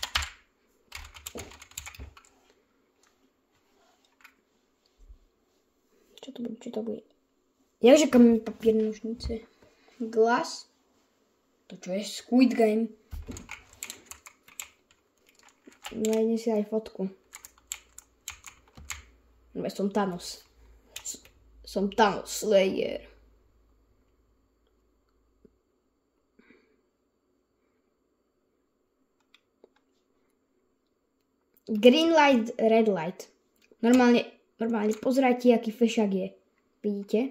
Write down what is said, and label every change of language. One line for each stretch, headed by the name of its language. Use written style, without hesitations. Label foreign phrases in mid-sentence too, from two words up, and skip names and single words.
Slovak: Čo to bude? Jakže kameň, papier, nožnice. Glass. To čo je Squid Game. Nájdem si aj fotku. Som Thanos. Som Thanos Slayer.
English: Green light, red light.
Slovak: Normálne pozerajte, aký fešák je. Vidíte?